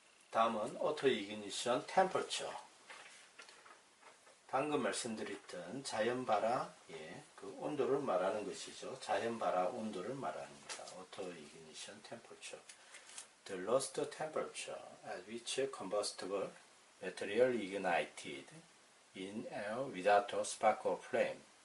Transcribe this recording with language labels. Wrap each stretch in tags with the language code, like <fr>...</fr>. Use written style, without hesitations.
<ko>다음은 auto ignition temperature. 방금 말씀드렸던 자연발화의 그 온도를 말하는 것이죠. 자연발화 온도를 말합니다.</ko> <en>auto ignition temperature. The lowest temperature at which combustible material ignited in air without a spark or flame.</en>